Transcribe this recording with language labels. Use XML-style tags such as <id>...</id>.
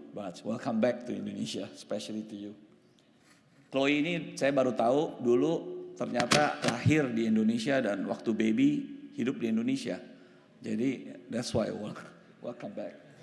<en>But welcome back to Indonesia, especially to you.</en> <id>Chloe ini saya baru tahu dulu ternyata lahir di Indonesia dan waktu baby hidup di Indonesia. Jadi</id> <en>that's why welcome back.</en>